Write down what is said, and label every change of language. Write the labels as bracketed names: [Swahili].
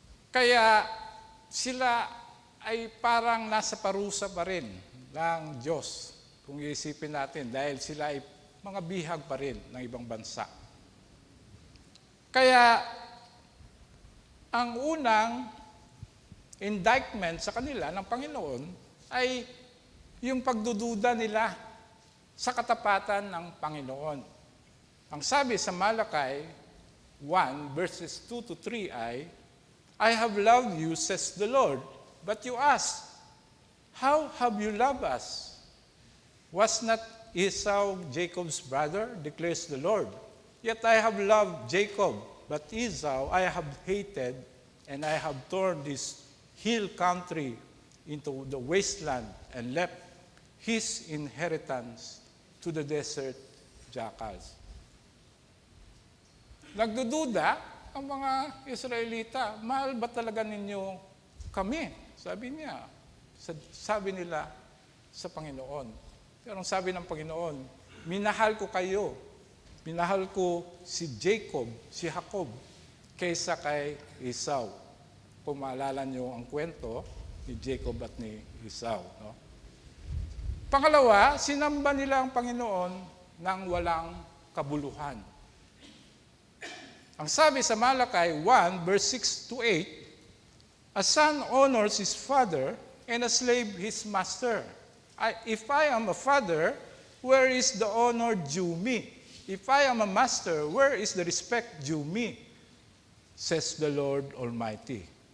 [Filipino] Kaya sila ay parang nasa parusa pa rin ng Diyos, kung iisipin natin, dahil sila ay mga bihag pa rin ng ibang bansa. Kaya ang unang indictment sa kanila ng Panginoon ay yung pagdududa nila sa katapatan ng Panginoon. Ang sabi sa Malakay 1 verses 2 to 3 ay, [English] I have loved you, says the Lord, but you ask, how have you loved us? Was not Esau Jacob's brother, declares the Lord? Yet I have loved Jacob, but Esau I have hated, and I have torn this hill country into the wasteland and left his inheritance to the desert jackals. [Filipino] Nagdududa ang mga Israelita, mahal ba talaga ninyo kami? Sabi niya, sabi nila sa Panginoon. Pero ang sabi ng Panginoon, minahal ko kayo, minahal ko si Jacob, si Jacob, kaysa kay Esau. Kung maalala niyo ang kwento ni Jacob at ni Esau. No? Pangalawa, sinamba nila ang Panginoon ng walang kabuluhan. Ang sabi sa Malakay 1, verse 6 to 8, [English] a son honors his father and a slave his master. If I am a father, where is the honor due me? If I am a master, where is the respect due me? Says the Lord Almighty.